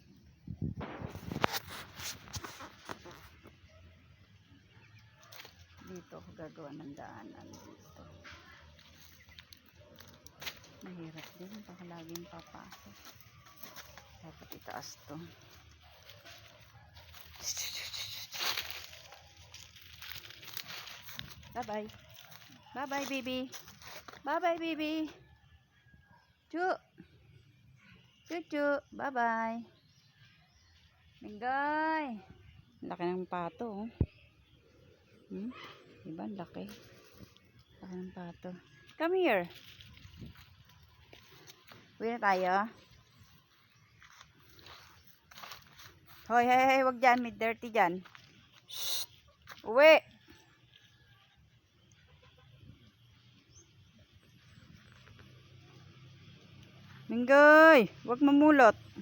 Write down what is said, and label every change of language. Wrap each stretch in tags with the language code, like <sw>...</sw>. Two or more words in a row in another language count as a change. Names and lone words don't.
<tl>Dito ako gagawa ng daanan dito. Mahirap din, baka laging papasok. Dapat itaas to.</tl> <en>Bye-bye. Bye-bye, baby. Bye-bye, baby. Chu. Chuchu. Bye-bye.</en> <tl>Mengay. Laki ng pato. Diba? Laki. Laki ng pato.</tl> <en>Come here.</en> <tl>Uwi na tayo. Hoy, hey, hey, wag dyan. May dirty dyan. Shh. Uwi. Mengay, wag mamulot.</tl>